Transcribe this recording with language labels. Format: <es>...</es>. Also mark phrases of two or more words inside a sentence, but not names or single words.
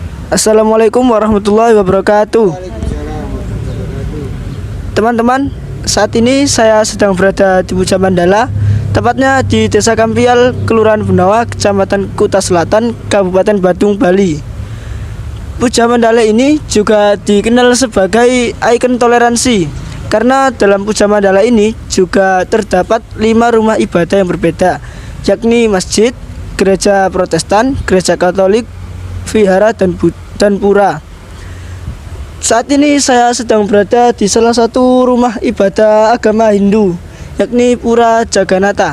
<ar>Assalamualaikum warahmatullahi wabarakatuh.</ar> <id>Teman-teman, saat ini saya sedang berada di Puja Mandala, tepatnya di Desa Kampial, Kelurahan Bunawa, Kecamatan Kuta Selatan, Kabupaten Badung, Bali. Puja Mandala ini juga dikenal sebagai ikon toleransi, karena dalam Puja Mandala ini juga terdapat 5 rumah ibadah yang berbeda, yakni masjid, gereja Protestan, gereja Katolik, vihara dan pura. Saat ini saya sedang berada di salah satu rumah ibadah agama Hindu, yakni Pura Jagannatha.</id>